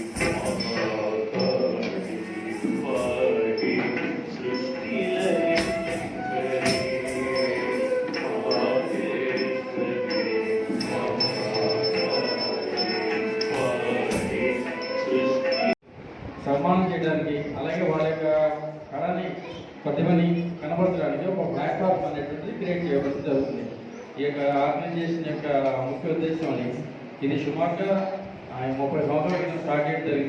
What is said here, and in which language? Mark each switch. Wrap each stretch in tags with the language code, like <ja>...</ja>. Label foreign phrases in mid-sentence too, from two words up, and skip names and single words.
<sa>महाकाली पाहि सृष्टिलये करी माहेश्वरी महाकाली पाहि सृष्टि</sa> <te>సన్మానం చేయడానికి అలాగే వాళ్ళ యొక్క కళని ప్రతిభని కనబరచడానికి ఒక ప్లాట్ఫామ్ అనేటువంటిది క్రియేట్ చేయడం జరుగుతుంది. ఈ యొక్క ఆర్గనైజేషన్ యొక్క ముఖ్య ఉద్దేశం అని ఇది సుమారుగా 30 సంవత్సరాల క్రితం స్టార్ట్ చేయడం జరిగింది.</te>